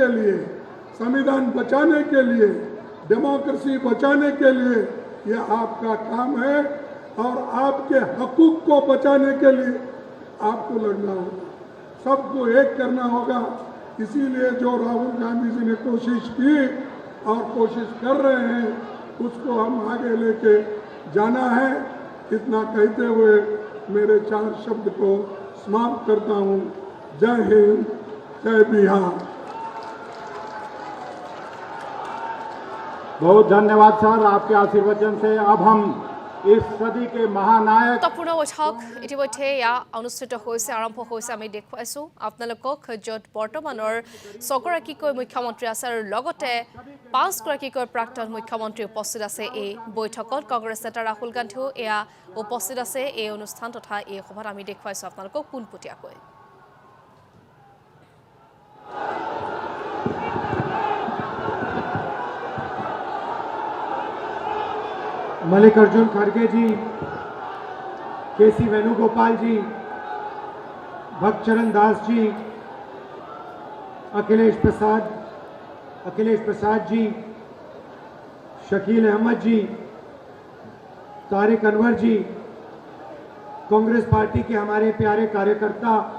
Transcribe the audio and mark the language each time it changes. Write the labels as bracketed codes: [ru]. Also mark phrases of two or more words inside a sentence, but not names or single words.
[hi] लिए संविधान बचाने के लिए डेमोक्रेसी बचाने के लिए यह आपका काम है और आपके हकूक को बचाने के लिए आपको लड़ना होगा सबको एक करना होगा इसीलिए जो राहुल गांधी जी ने कोशिश की और कोशिश कर रहे हैं उसको हम आगे लेके जाना है इतना कहते हुए मेरे 4 शब्द को समाप्त करता हूँ जय हिंद जय बिहार बहुत धन्यवाद सर आपके आशीर्वचन से अब हम इस सदी के महानायक [as] গুৰুত্বপূৰ্ণ বৈঠক ইতিমধ্যে এয়া অনুষ্ঠিত হৈছে আৰম্ভ হৈছে আমি দেখুৱাইছো আপোনালোকক য'ত বৰ্তমানৰ 6গৰাকীকৈ মুখ্যমন্ত্ৰী আছে আৰু লগতে 5গৰাকীকৈ প্ৰাক্তন মুখ্যমন্ত্ৰী উপস্থিত আছে এই বৈঠকত কংগ্ৰেছ নেতা ৰাহুল গান্ধীও এয়া উপস্থিত আছে এই অনুষ্ঠান তথা এই সভাত আমি দেখুৱাইছো আপোনালোকক পোনপটীয়াকৈ [hi] मल्लिकार्जुन खड़गे जी के.सी. वेणुगोपाल जी भक्तचरण दास जी अखिलेश प्रसाद जी शकील अहमद जी तारिक अनवर जी कांग्रेस पार्टी के हमारे प्यारे कार्यकर्ता